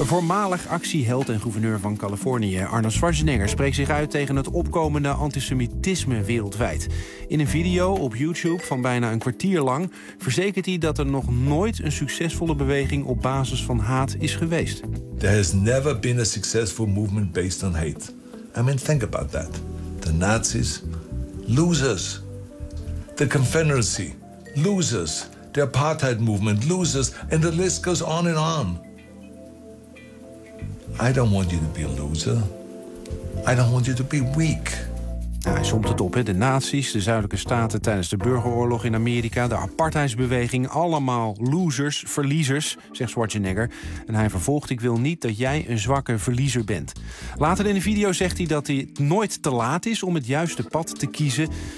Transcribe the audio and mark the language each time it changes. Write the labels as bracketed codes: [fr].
[nl] Een voormalig actieheld en gouverneur van Californië, Arnold Schwarzenegger, spreekt zich uit tegen het opkomende antisemitisme wereldwijd. In een video op YouTube van bijna een kwartier lang verzekert hij dat er nog nooit een succesvolle beweging op basis van haat is geweest. [en] There has never been a successful movement based on hate. I mean, think about that. The Nazis, losers. The Confederacy, losers. The apartheid movement, losers. And the list goes on and on. I don't want you to be a loser. I don't want you to be weak. [nl] Ja, hij somt het op, hè. De nazi's, de zuidelijke staten tijdens de burgeroorlog in Amerika, de apartheidsbeweging, allemaal losers, verliezers, zegt Schwarzenegger. En hij vervolgt, ik wil niet dat jij een zwakke verliezer bent. Later in de video zegt hij dat het nooit te laat is om het juiste pad te kiezen.